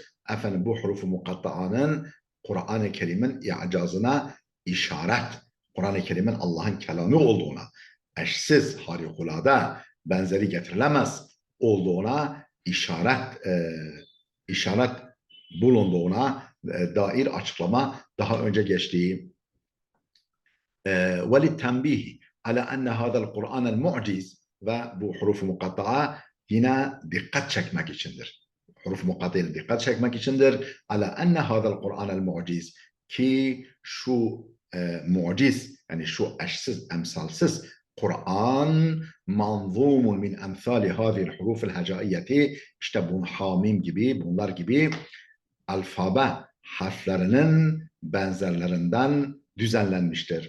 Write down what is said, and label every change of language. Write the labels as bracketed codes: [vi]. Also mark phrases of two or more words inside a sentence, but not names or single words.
[tr] Bu hurufu mukatta'anın Kur'an-ı Kerim'in i'cazına işaret. Kur'an-ı Kerim'in Allah'ın kelamı olduğuna, eşsiz, harikulade, benzeri getirilemez olduğuna işaret bulunduğuna dair açıklama daha önce geçti. [ar] وللتنبيه على أن هذا القرآن المعجز [tr] ve bu hurufu mukatta'a yine dikkat çekmek içindir. Huruf mukatta'ya dikkat çekmek içindir. [ar] على أن هذا القرآن المعجز [tr] ki şu muciz yani şu eşsiz, emsalsiz Kur'an [ar] منظوم من أمثال هذه الحروف الهجائية [tr] işte bu hamim gibi bunlar gibi alfabe harflerinin benzerlerinden düzenlenmiştir.